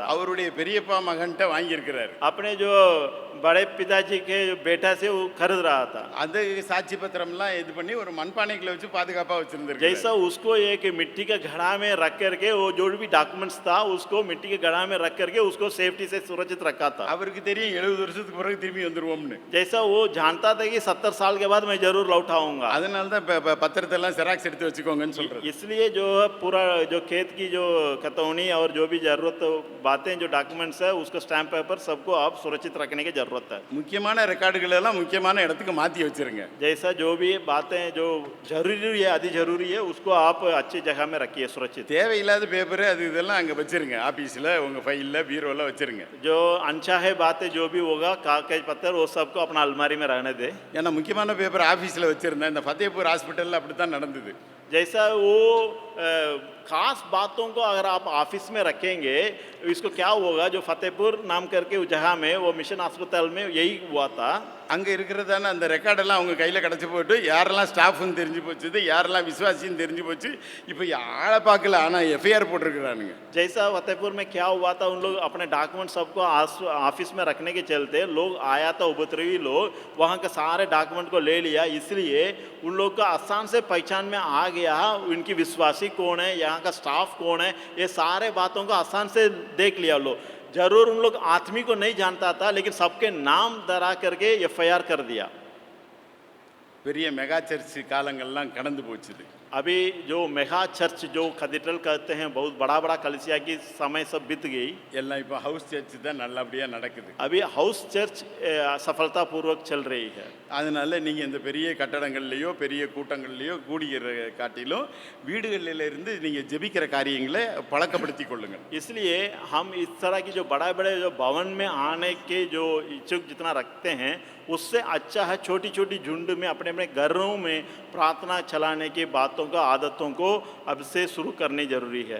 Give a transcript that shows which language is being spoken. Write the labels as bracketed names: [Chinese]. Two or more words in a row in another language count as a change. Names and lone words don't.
[Tamil] அவருடைய பெரியப்பா மகன்கிட்ட வாங்கியிருக்கிறாரு. [Hindi] अपने जो बड़े पिताजी के बेटा से वो खरीद रहा था। [Tamil] அது சாட்சி பத்திரம்லாம் இது பண்ணி ஒரு மண்பானைக்குள்ள வச்சு பாதுகாப்பாக வச்சிருந்திருக்கு. [Hindi] जैसा उसको एक मिट्टी के घड़ा में रख करके वो जो भी डॉक्यूमेंट्स था उसको मिट्टी के घड़ा में रख करके उसको सेफ्टी से सुरक्षित रखा था। [Tamil] அவருக்கு தெரியும் 70 வருஷத்துக்கு பிறகு திரும்பி வந்துருவோம்னு. [Hindi] जैसा वो जानता था कि 70 साल के बाद मैं जरूर लौट आऊंगा। [Tamil] அதனால தான் பத்திரத்தை எல்லாம் ஜெராக்ஸ் எடுத்து வச்சுக்கோங்கன்னு சொல்றது. [Hindi] इसलिए जो है पूरा जो खेत की जो कतौनी और जो भी जरूरत बातें जो डॉक्यूमेंट्स है उसको स्टैम्प पेपर सबको आप सुरक्षित रखने की जरूरत है। [Tamil] முக்கியமான ரெக்கார்டுகள் எல்லாம் முக்கியமான இடத்துக்கு மாற்றி வச்சிருங்க. [Hindi] जैसा जो भी बातें जो जरूरी है अति जरूरी है उसको आप अच्छी जगह में रखिए सुरक्षित। [Tamil] தேவையில்லாத பேப்பர் அது இதெல்லாம் அங்கே வச்சிருங்க, ஆஃபீஸில் உங்கள் ஃபைலில் பீரோவில் வச்சிருங்க. [Hindi] जो अनचाहे बातें जो भी होगा कागज पत्थर वो सबको अपना अलमारी में रहने दे। [Tamil] ஏன்னா முக்கியமான பேப்பர் ஆஃபீஸில் வச்சுருந்தேன். இந்த ஃபத்தேபூர் ஹாஸ்பிட்டலில் அப்படி தான் நடந்தது. [Hindi] जैसा वो खास बातों को अगर आप ऑफिस में रखेंगे इसको क्या होगा, जो फतेहपुर नाम करके उस जगह में वो मिशन अस्पताल में यही हुआ था। [Tamil] அங்கே இருக்கிறதான அந்த ரெக்கார்டெல்லாம் அவங்க கையில் கிடச்சி போட்டு யாரெல்லாம் ஸ்டாஃப்னு தெரிஞ்சு போச்சுது, யாரெல்லாம் விசுவாசின்னு தெரிஞ்சு போச்சு. இப்போ ஆளை பார்க்கல, ஆனால் எஃப்ஐஆர் போட்டிருக்கிறானுங்க. [Hindi] जैसा फतेहपुर में क्या हुआ था, उन लोग अपने डॉक्यूमेंट सबको ऑफिस में रखने के चलते लोग आया था उपद्रवी लोग, वहाँ के सारे डॉक्यूमेंट को ले लिया, इसलिए उन लोग का आसान से पहचान में आ गया उनकी विश्वासी कौन है, यहाँ का स्टाफ कौन है, ये सारे बातों को आसान से देख लिया लोग। जरूर उन लोग आदमी को नहीं जानता था लेकिन सबके नाम डरा करके एफआईआर कर दिया। [Tamil] பெரிய [English] mega church [Tamil] காலங்கள்லாம் கடந்து போச்சுது. [Hindi] अभी जो [English] mega church [Hindi] जो कैथेड्रल कहते हैं बहुत बड़ा बड़ा कलिसिया की समय सब बीत गई, [Tamil] எல்லாம் இப்போ [English] house church [Tamil] தான் நல்லபடியாக நடக்குது. [Hindi] अभी [English] house church [Hindi] सफलतापूर्वक चल रही है। [Tamil] அதனால நீங்கள் இந்த பெரிய கட்டடங்கள்லையோ பெரிய கூட்டங்கள்லையோ கூடுகிற காட்டிலும் வீடுகளில் இருந்து நீங்கள் ஜெபிக்கிற காரியங்களை பழக்கப்படுத்தி கொள்ளுங்கள். [Hindi] इसलिए हम इस तरह की जो बड़ा बड़े जो भवन में आने के जो इच्छुक जितना रखते हैं उससे अच्छा है छोटी छोटी झुंड में अपने अपने घरों में प्रार्थना चलाने की बातों का आदतों को अब से शुरू करनी जरूरी है।